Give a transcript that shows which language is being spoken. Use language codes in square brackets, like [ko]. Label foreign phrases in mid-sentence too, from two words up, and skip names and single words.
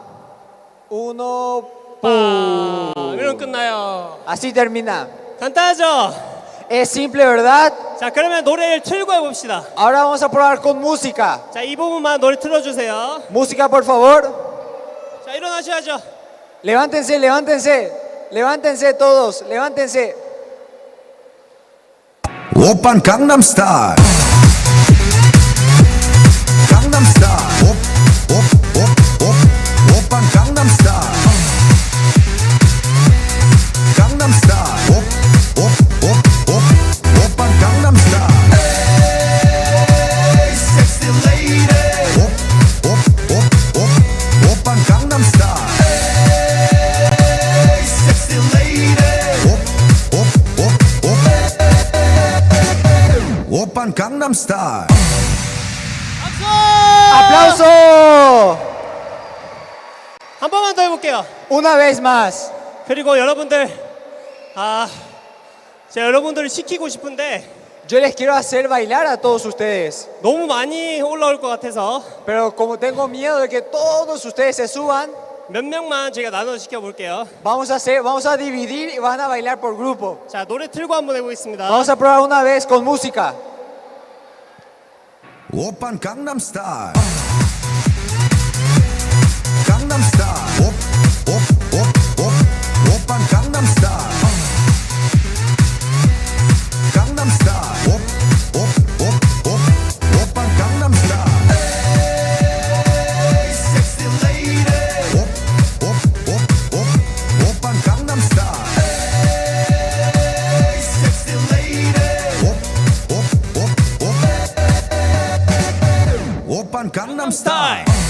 [ko] 1, 빵. 이러면 끝나요. [es] Así termina. [ko] 간단하죠? [es] Es simple, ¿verdad? [ko] 자, 그러면 노래를 틀고 해봅시다. [es] Ahora vamos a probar con música. [ko] 자, 이 부분만 노래 틀어주세요. [es] Música, por favor. [ko] 자, 일어나셔야죠. [es] Levántense, levántense. Levántense todos, levántense. [ko] 오빤 강남 스타일 강남 스타일 오빤 강남 스타일 강남 스타일 오빤 강남 스타일 [en] Hey sexy lady [ko] 오빤 강남 스타일 [en] Hey sexy lady [ko] 오빤 강남 스타일 [es] ¡Aplauso! [ko] 한 번만 더 해볼게요. [es] Una vez más. [ko] 그리고 여러분들, 제가 여러분들을 시키고 싶은데 [es] Yo les quiero hacer bailar a todos ustedes. [ko] 너무 많이 올라올 것 같아서 [es] Pero como tengo miedo de que todos ustedes se suban, [ko] 몇 명만 제가 나눠 시켜 볼게요. [es] Vamos a dividir y van a bailar por grupo. [ko] 자, 노래 틀고 한번 해보겠습니다. [es] Vamos a probar una vez con música. [ko] 오빤 강남스타일 강남스타일 오빤 강남스타일 강남스타일 오빤 강남스타일 [en] Hey sexy lady [ko] 오빤 강남스타일 [en] Hey sexy lady [ko] 오빤 강남스타일